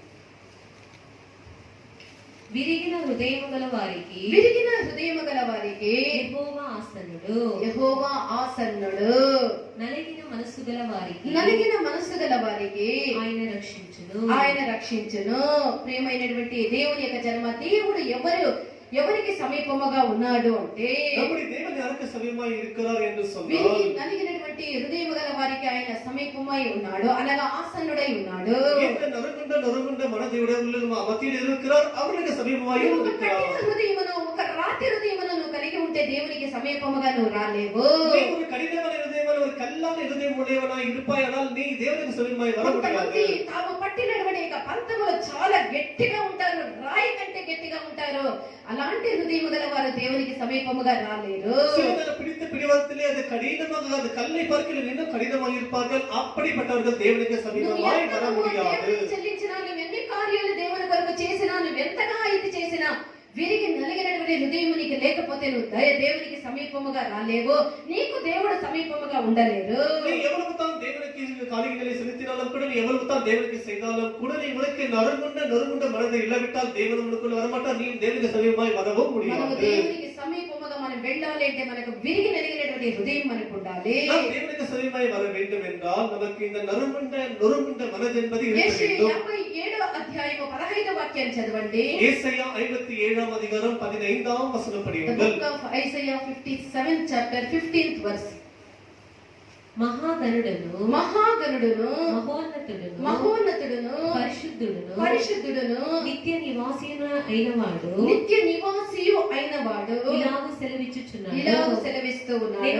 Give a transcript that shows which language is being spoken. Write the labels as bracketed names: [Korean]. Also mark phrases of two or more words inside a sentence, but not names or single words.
[Telugu] విరిగిన హృదయము గల వారికి యెహోవా ఆసన్నుడు. నలిగిన మనస్సు గల వారికి ఆయన రక్షించును. ప్రియమైనటువంటి దేవుని యొక్క జన్మ దేవుడు ఎవరికి సమీపముగా ఉన్నాడు అంటే [Tamil] நம்முடைய தேவன் யாருக்கு சமீபமாய் இருக்கிறார் என்று சொன்னால் [Telugu] వీరికి నలిగినటువంటి హృదయము గల వారికి ఆయన సమీపమై ఉన్నాడు అనగా ఆసన్నుడై ఉన్నాడు. [Tamil] இந்த நறுங்குண்ட மனதையுடையவர்கள் மத்தியில் இருக்கிறார் அவர்களுக்கு சமீபமாய் இருக்கிறார். [Telugu] హృదయమును ఒక రాతి హృదయమును నువ్వు కలిగి ఉంటే దేవునికి సమీపముగా నువ్వు రాలేవు. [Tamil] ஒரு கடினமான இதயமான ஒரு கல்லான இதயம் உடையவனாய் இருப்பாயானால் நீ தேவனுக்கு சமீபமாய் வர முடியாது. [Telugu] తాము పట్టినటువంటి పంతములు చాలా గట్టిగా ఉంటారు, రాయి కంటే గట్టిగా ఉంటారు. అలాంటి హృదయము గల వారు దేవునికి సమీపముగా రాలేరు. [Tamil] சிலர் பிடித்த பிடிவாதத்திலே அது கடினமாக அது கல்லை பார்க்கல இன்னும் கடினமாக இருப்பார்கள். அப்படிப்பட்டவர்கள் தேவனுக்கு சமீபமாய் வர முடியாது. [Telugu] చెల్లించినా నువ్వు ఎన్ని కార్యాలు దేవుని కొరకు చేసినా నువ్వు ఎంతగా ఇది చేసినా విరిగి నలిగినటువంటి హృదయం నీకు లేకపోతే నువ్వు దేవునికి సమీపముగా రాలేవు. నీకు దేవుడు సమీపముగా ఉండలేరు. [Tamil] நீ எவ்வளவு தான் தேவனுக்கு காரியங்களை செலுத்தினாலும் கூட நீ எவ்வளவு தான் தேவனுக்கு செய்தாலும் கூட நீ உனக்கு நறுங்குண்ட மனதை இல்லாவிட்டால் தேவன் உனக்குள்ள வரமாட்டார். நீ தேவனுக்கு சமீபமாய் வரவும் முடியாது. [Telugu] దేవునికి సమీపముగా మనం వెళ్ళాలి అంటే మనకు విరిగి నలిగినటువంటి హృదయం మనకు ఉండాలి. [Tamil] நாம் தேவனுக்கு சமீபமாய் வர வேண்டும் என்றால் நமக்கு இந்த நறுங்குண்ட மனது என்பது இருக்க வேண்டும். [Telugu] 57వ అధ్యాయము 15వ వాక్యాన్ని చదవండి. [Tamil] ஏசாயா 57ஆம் அதிகாரம் 15ஆம் வசனம் படியுங்கள். [English] The book of Isaiah 57 chapter 15th verse. [Telugu] మహాగణుడును మహోన్నతుడును పరిశుద్ధుడును నిత్య నివాసియు అయినవాడు ఇలాగు సెలవిస్తూ ఉన్నాడు.